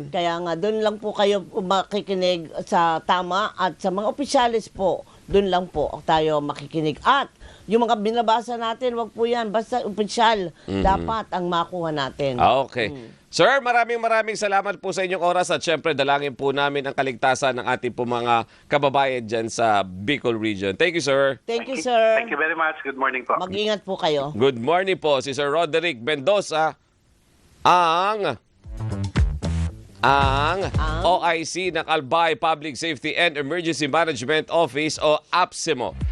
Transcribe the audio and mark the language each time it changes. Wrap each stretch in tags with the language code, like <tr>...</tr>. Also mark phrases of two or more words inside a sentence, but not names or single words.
<tl>Kaya nga, doon lang po kayo makikinig sa tama at sa mga opisyalis po, doon lang po tayo makikinig. At yung mga binabasa natin, wag po yan. Basta opisyal, dapat ang makuha natin. Okay. Sir, maraming salamat po sa inyong oras at syempre dalangin po namin ang kaligtasan ng ating po mga kababayan dyan sa Bicol Region.</tl> <en>Thank you, sir. Thank you, sir. Thank you very much. Good morning po.</en> <tl>Mag-ingat po kayo.</tl> <en>Good morning</en> <tl>po, si Sir Roderick Mendoza, ang OIC ng Albay Public Safety and Emergency Management Office o APSEMO.</tl>